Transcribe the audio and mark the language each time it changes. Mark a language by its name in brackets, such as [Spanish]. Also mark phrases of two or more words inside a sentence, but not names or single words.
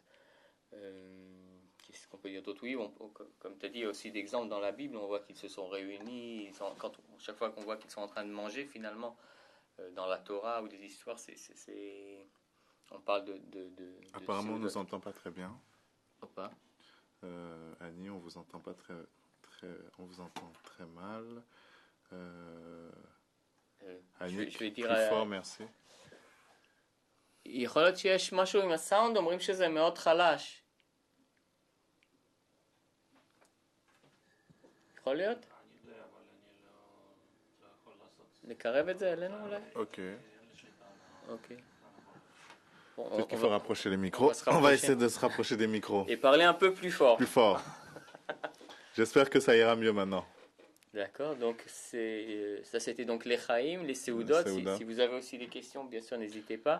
[French] Qu'est-ce qu'on peut dire d'autre? Oui, comme tu as dit, il y a aussi d'exemples dans la Bible, on voit qu'ils se sont réunis, chaque fois qu'on voit qu'ils sont en train de manger, finalement, dans la Torah ou des histoires, on parle de Apparemment, on nous séoudotes. entend pas très bien. Opa. Annie, on vous entend pas on vous entend très mal. Annie, je vais dire, plus fort, merci. [Hebrew] יכול להיות שיש משהו עם הסאונד, אומרים שזה מאוד חלש. יכול להיות? לקרב את זה אלינו אולי? [French] Ok. Ok. Bon, Peut-être qu'il faut rapprocher les micros. on va se rapprocher. On va essayer de se rapprocher des micros. Et parler un peu plus fort. Plus fort. J'espère que ça ira mieux maintenant. D'accord, donc ça c'était donc les Chaim, les Seudot. Si vous avez aussi des questions, bien sûr, n'hésitez pas.